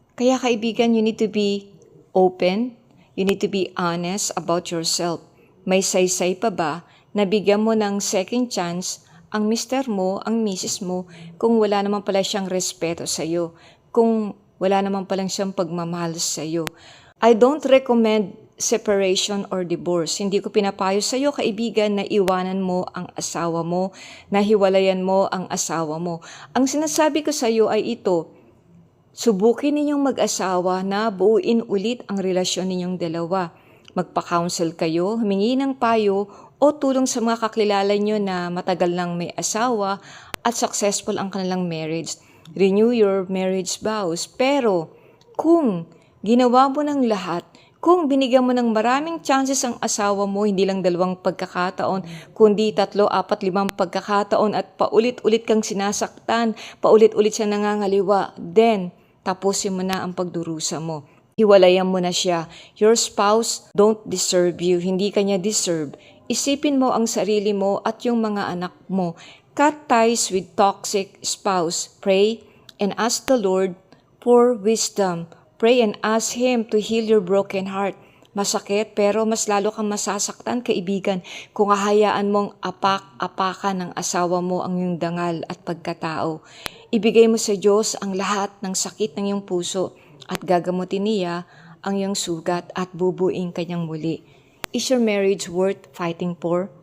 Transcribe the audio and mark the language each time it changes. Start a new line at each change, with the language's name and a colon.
Filipino: Kaya kaibigan,
English: you need to be open. You need to be honest about yourself.
Filipino: May saysay pa ba na bigyan mo ng second chance ang mister mo, ang misis mo, kung wala naman pala siyang respeto sa iyo, kung wala naman palang siyang pagmamahal sa iyo?
English: I don't recommend separation or divorce.
Filipino: Hindi ko pinapayo sa iyo, kaibigan, na iwanan mo ang asawa mo, na hiwalayan mo ang asawa mo. Ang sinasabi ko sa iyo ay ito, subukin ninyong mag-asawa na buuin ulit ang relasyon ninyong dalawa. Magpa-counsel kayo, humingi ng payo o tulong sa mga kakilala nyo na matagal nang may asawa at successful ang kanilang marriage.
English: Renew your marriage vows.
Filipino: Pero kung ginawa mo ng lahat, kung binigyan mo ng maraming chances ang asawa mo, hindi lang 2 pagkakataon, kundi 3, 4, 5 pagkakataon at paulit-ulit kang sinasaktan, paulit-ulit siya nangangaliwa, then tapusin mo na ang pagdurusa mo. Hiwalayan mo na siya.
English: Your spouse don't deserve you.
Filipino: Hindi kanya deserve. Isipin mo ang sarili mo at yung mga anak mo.
English: Cut ties with toxic spouse. Pray and ask the Lord for wisdom. Pray and ask Him to heal your broken heart.
Filipino: Masakit pero mas lalo kang masasaktan, kaibigan, kung hahayaan mong apak-apakan ng asawa mo ang iyong dangal at pagkatao. Ibigay mo sa Diyos ang lahat ng sakit ng iyong puso at gagamutin niya ang iyong sugat at bubuing kanyang muli.
English: Is your marriage worth fighting for?